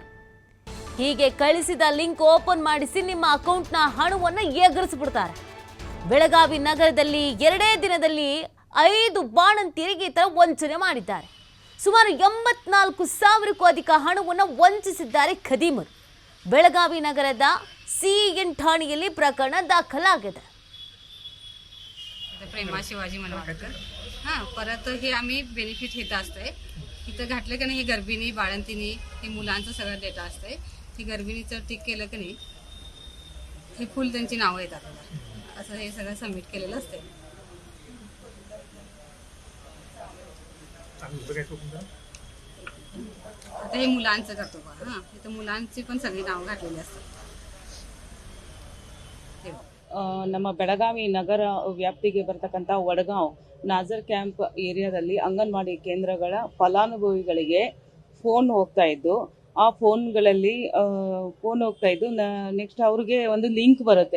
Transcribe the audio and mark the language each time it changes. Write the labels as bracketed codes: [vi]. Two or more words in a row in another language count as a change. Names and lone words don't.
[kn] ಹೀಗೆ ಕಳಿಸಿದ ಲಿಂಕ್ ಓಪನ್ ಮಾಡಿಸಿ ನಿಮ್ಮ ಅಕೌಂಟ್ನ ಹಣವನ್ನು ಎಗರಿಸ್ಬಿಡ್ತಾರೆ. ಬೆಳಗಾವಿ ನಗರದಲ್ಲಿ 2 ದಿನದಲ್ಲಿ 5 ಬಾಣಂತಿಯರಿಗೆ ಈ ಥರ ವಂಚನೆ ಮಾಡಿದ್ದಾರೆ. ಸುಮಾರು 84,000ಕ್ಕೂ ಅಧಿಕ ಹಣವನ್ನು ವಂಚಿಸಿದ್ದಾರೆ ಖದೀಮರು. ಬೆಳಗಾವಿ ನಗರದ CN ಠಾಣೆಯಲ್ಲಿ ಪ್ರಕರಣ ದಾಖಲಾಗಿದೆ. [mr] प्रेमा शिवाजी मनवाडकर. हां, परत हे आम्ही बेनिफिट घेत असतंय. इथं घातलं की नाही, हे गर्भिणी बाळंतिणी हे मुलांचं सगळं डेटा असतंय. ती गर्भिणीचं टिक केलं की नाही, हे फुल त्यांची नावं येतात. असं हे सगळं सबमिट केलेलं असतंय. आता हे मुलांचं करतो बघा. हां, इथं मुलांची पण सगळी नावं घातलेली असतात. [kn] ನಮ್ಮ ಬೆಳಗಾವಿ ನಗರ ವ್ಯಾಪ್ತಿಗೆ ಬರ್ತಕ್ಕಂಥ ವಡಗಾಂವ್ ನಾಜರ್ ಕ್ಯಾಂಪ್ ಏರಿಯಾದಲ್ಲಿ ಅಂಗನವಾಡಿ ಕೇಂದ್ರಗಳ ಫಲಾನುಭವಿಗಳಿಗೆ ಫೋನ್ ಹೋಗ್ತಾ ಇದ್ದು, ಆ ಫೋನ್ಗಳಲ್ಲಿ ನೆಕ್ಸ್ಟ್ ಅವ್ರಿಗೆ ಒಂದು ಲಿಂಕ್ ಬರುತ್ತೆ.